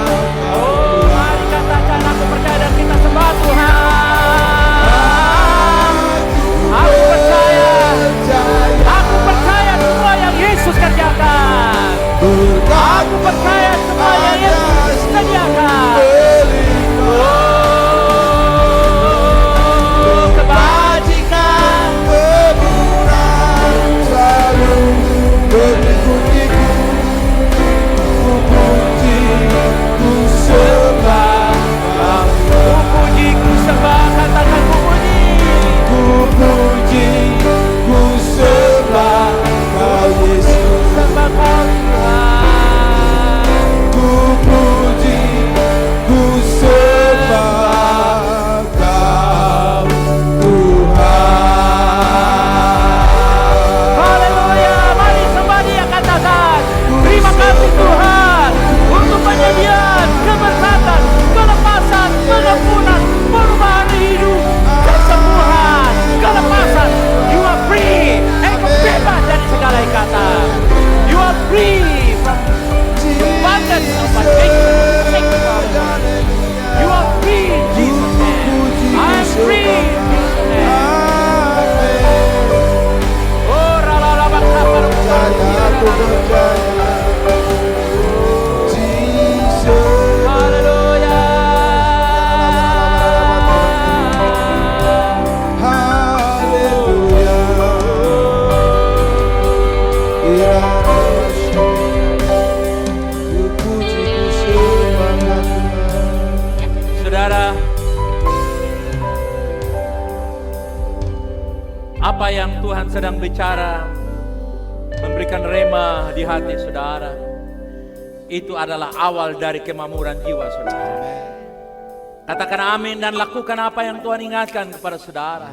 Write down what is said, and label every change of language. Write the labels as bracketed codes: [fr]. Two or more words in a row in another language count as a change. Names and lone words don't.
[id] Oh, mari katakan aku percaya dan kita sembah Tuhan. Aku percaya. Aku percaya semua yang Yesus kerjakan. Aku percaya semua yang Yesus sediakan. Mengikutiku, ku puji, ku sembah. Ku puji, ku sembah, katakan ku puji. Ku puji, ku sembah Kau Yesus. Sembah Kau Tuhan. Ku puji, ku sembah Kau Tuhan. Haleluya, mari sembah Dia, katakan terima kasih Tuhan untuk penyediaan keberkatan, kelepasan, pengampunan, perubahan hidup, kesembuhan, kelepasan. [en] You are free, [id] engkau bebas dari segala ikatan. [en] You are free from abundance of addiction, sickness. You are free in Jesus' name. I am free in Jesus' name. Oh, rala-rala [id] Aku percaya, Jesus. haleluya. Haleluya. Ku puji, ku sembah Tuhan. Saudara, apa yang Tuhan sedang bicara, memberikan rema di hati saudara, itu adalah awal dari kemakmuran jiwa saudara. Katakan amin dan lakukan apa yang Tuhan ingatkan kepada saudara.